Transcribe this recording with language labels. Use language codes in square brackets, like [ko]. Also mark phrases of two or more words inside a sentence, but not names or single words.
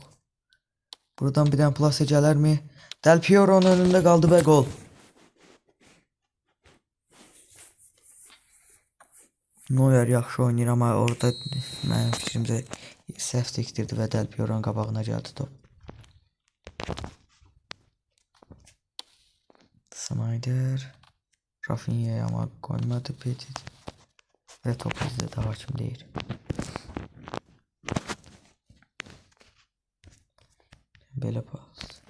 [az] Buradan bir dənə plase gələrmi? Del Piero'nun önündə qaldı və qol. Neuer yaxşı oynayır, amma orada mənim fikrimcə səhv tikdirdi və Del Piero'nun qabağına gəldi top. [tr] Snyder Rafinha'ya ama koymadı Petit ve top bizde de hakim değil. Böyle pas.